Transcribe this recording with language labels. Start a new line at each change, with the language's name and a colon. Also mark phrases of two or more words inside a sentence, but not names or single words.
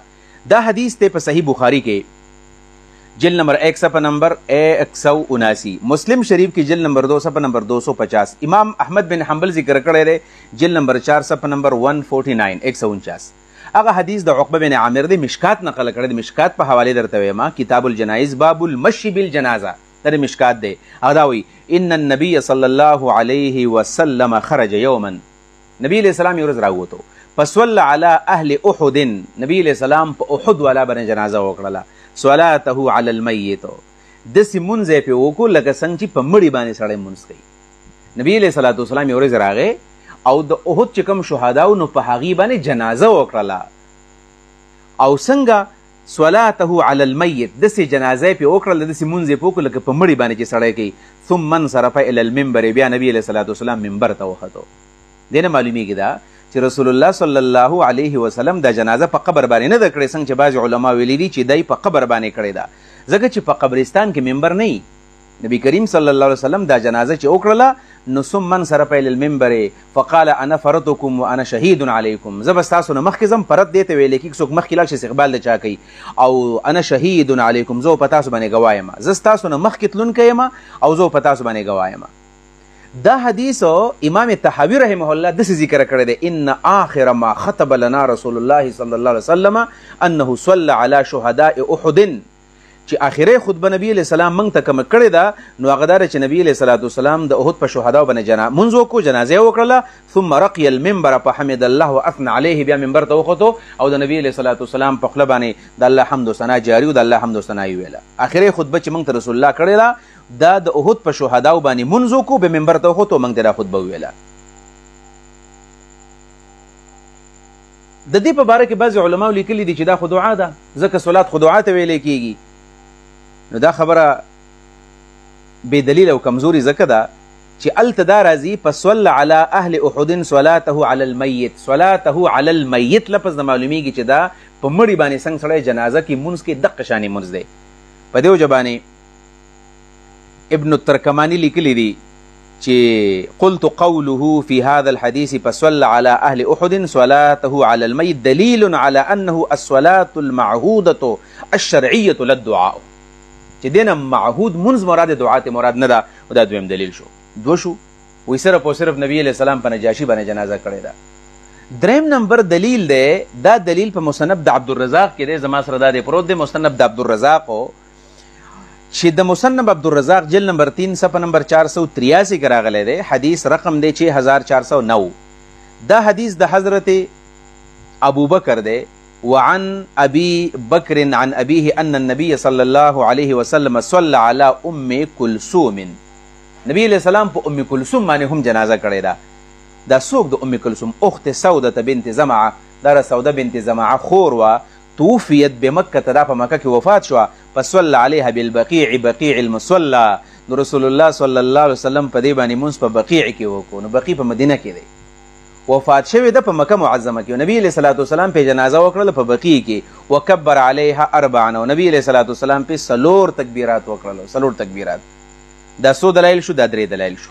Pashto: دا حدیث ته په صحیح بخاري کې جلد نمبر 1 صفحه نمبر 179، مسلم شریف کی جلد نمبر 2 صفحه نمبر 250، امام احمد بن حنبل ذکر کړی دی جلد نمبر 4 صفحه نمبر 149 149. هغه حدیث د عقبه بن عامر دی، مشکات نقل کړی دی. مشکات په حواله درته وایم، کتاب الجنائز باب المشي بالجنازه در مشکات دی. هغه دا وی
Arabic: ان النبي صلی الله علیه وسلم خرج یوما،
Pashto: نبی علیہ السلام یو ورځ راووتو،
Arabic: فصلى على اهل احد،
Pashto: نبی علیہ السلام په احد والا باندې جنازه وکړه.
Arabic: صلاته على الميت،
Pashto: داسې مونځ یې پرې وکړو لکه څنګه چې په مړي باندې سړی مونځ کوي. نبی علیه صلات وسلام یو ورځ راغی او د احد چې کوم شهداو نو په هغې باندې جنازه وکړله. او څنګه
Arabic: صلاته على الميت،
Pashto: داسې جنازه یې پرې وکړله، داسې مونځ یې پرې وکړو لکه په مړي باندې چې سړی کوي.
Arabic: ثم انصرف الى المنبر،
Pashto: بیا نبی علیه صلات وسلام منبر ته وختو. دې نه معلومیږي دا چې رسول الله صلی الله علیه وسلم دا جنازه په قبر باندې نه ده کړې، څنګه چې بعض علما ویلي دي چې دی په قبر باندې کړې ده، ځکه چې په قبرستان کې منبر نه وي. نبی کریم صلی الله علیه وسلم دا جنازه چې وکړله نو
Arabic: ثم انصرف الى المنبر فقال انا فرطكم وانا شهید علیکم،
Pashto: زه به ستاسو نه مخکې ځم. فرط دې ته ویل کېږي څوک مخکې لاړ شي استقبال د چا کوي، او
Arabic: انا شهید علیکم،
Pashto: زه په تاسو باندې ګواه یم، زه ستاسو نه مخکې تلونکی یم او زه په تاسو باندې ګواه یم. دا حدیث امام طحاوی رحمه الله داسې ذکر کړی دی،
Arabic: ان آخر ما خطب لنا رسول الله صلی الله علیه وسلم انه صلى على شهداء احد،
Pashto: چې آخري خطبه نبی علیہ السلام موږ ته کومه کړې ده نو هغه دا چې نبی علیہ الصلوۃ والسلام د احد په شهداو باندې منځ وکړو، جنازه یې وکړله،
Arabic: ثم رقي المنبر فحمد الله واثنى عليه،
Pashto: بیا منبر ته وخوتو او د نبی علیہ الصلوۃ والسلام په خوله باندې د الله حمد و ثنا جاری و د الله حمد و ثنا یې ویله. آخري خطبه چې موږ ته رسول الله کړې ده دا د احد په شهداو باندې منځ وکړو، به منبر ته وخوتو موږ ته دا خطبه ویله. د دې په باره کې بعضې علماو لیکلي دي چې دا خو دعا ده، ځکه صلات خو دعا ته ویلی کېږي. نو دا خبره بې دلیل او کمزوري ځکه ده چې هلته دا راځي
Arabic: فصل علی اهل احد صلاته علی المیت، صلاته علی المیت
Pashto: لفظ نه معلومیږي چې دا په مړي باندې څنګه سړی جنازه کې مونځ کې دقه شانې مونځ دی. په دې وجه باندې ابن الترکماني لیکلی دي چې
Arabic: قلت قوله في هذا الحديث فصل على اهل احد صلاته على الميت دليل على انه الصلاة المعهودة الشرعية للدعاء،
Pashto: چې دینه معهود منځ مراد دعا ته مراد نه ده. او دا دویم دلیل شو. دو شو وی صرف او صرف نبی علیہ السلام په نجاشی باندې جنازه کړې ده. دریم نمبر دلیل دی، دا دلیل په مصنف د عبدالرزاق کې دی، زما سره دا دی پروت دی مصنف د عبدالرزاق، چې د مصنف عبدالرزاق جلد نمبر 3 صفحه نمبر 483 کې راغلی دی، حدیث رقم دی 6409. دا حدیث د حضرت ابو بکر دی،
Arabic: وعن ابي بكر عن ابيه ان النبي صلى الله عليه وسلم صلى على ام كلثوم،
Pashto: نبی علیہ السلام په ام کلثوم باندې هم جنازه کړې ده. دا څوک د ام کلثوم؟
Arabic: اخت سوده بنت زمعه،
Pashto: دا سوده بنت زمعه خور وا،
Arabic: توفیت بمکه،
Pashto: دا په مکه کې وفات شوه،
Arabic: فصلى عليها بالبقيع، بقيع المصلى،
Pashto: نو رسول الله صلی الله علیه وسلم په دې باندې مونځ په بقیع کې وکړو. نو بقیع په مدینه کې دی، وفات شوی ده په مکه معظمه کې. نبی علیہ الصلوۃ والسلام په جنازه وکړله په بقیع کې،
Arabic: وکبر علیها اربعا،
Pashto: او نبی علیہ الصلوۃ والسلام په څلور تکبیرات وکړل، څلور تکبیرات. دا څو دلایل شو؟ دا درې دلایل شو.